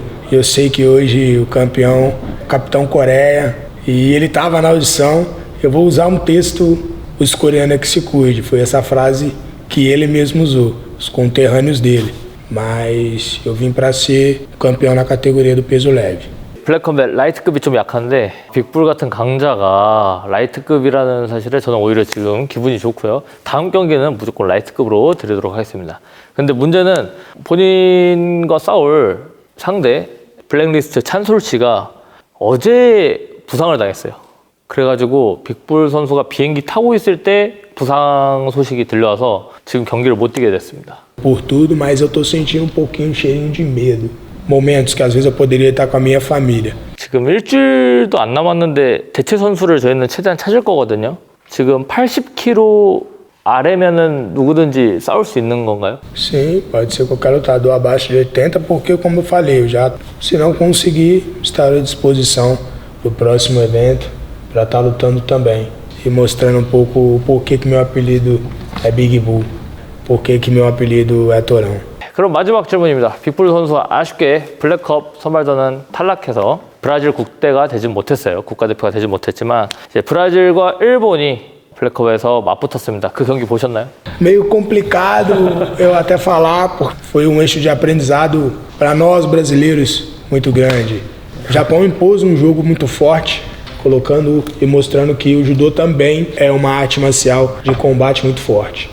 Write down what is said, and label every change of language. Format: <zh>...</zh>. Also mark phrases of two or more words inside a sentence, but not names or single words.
<pt>Eu sei que hoje o campeão, o Capitão Coreia, e ele estava na audição, eu vou usar um texto, os coreanos é que se cuide. Foi essa frase que ele mesmo usou, os conterrâneos dele. Mas eu vim para ser campeão na categoria do peso leve.</pt> <ko>블랙컴뱃 라이트급이 좀 약한데 빅불 같은 강자가 라이트급이라는 사실에 저는 오히려 지금 기분이 좋고요. 다음 경기는 무조건 라이트급으로 드리도록 하겠습니다. 근데 문제는 본인과 싸울 상대 블랙리스트 찬솔 씨가 어제 부상을 당했어요. 그래가지고 빅불 선수가 비행기 타고 있을 때 부상 소식이 들려와서 지금 경기를 못 뛰게 됐습니다.</ko> <pt>Por tudo, mas eu tô sentindo um pouquinho, cheirinho de medo. Momentos que às vezes eu poderia estar com a minha família.</pt> <ko>지금 일주일도 안 남았는데 대체 선수를 저희는 최대한 찾을 거거든요. 지금 80kg 아래면은 누구든지 싸울 수 있는 건가요?</ko> <pt>Sim, pode ser qualquer lutador abaixo de 80, porque como eu falei, eu já, se não conseguir, estarei à disposição do próximo evento para estar lutando também e mostrando um pouco o porquê que meu apelido é Big Bull, porquê que meu apelido é Torão.</pt> <ko>그럼 마지막 질문입니다. 빅불 선수가 아쉽게 블랙컵 선발전은 탈락해서 브라질 국대가 되진 못했어요. 국가대표가 되진 못했지만 이제 브라질과 일본이 블랙컵에서 맞붙었습니다. 그 경기 보셨나요?</ko> <pt>Meio complicado eu até falar, porque foi um eixo de aprendizado para nós brasileiros muito grande. O Japão impôs um jogo muito forte, colocando e mostrando que o judô também é uma arte marcial de combate muito forte.</pt>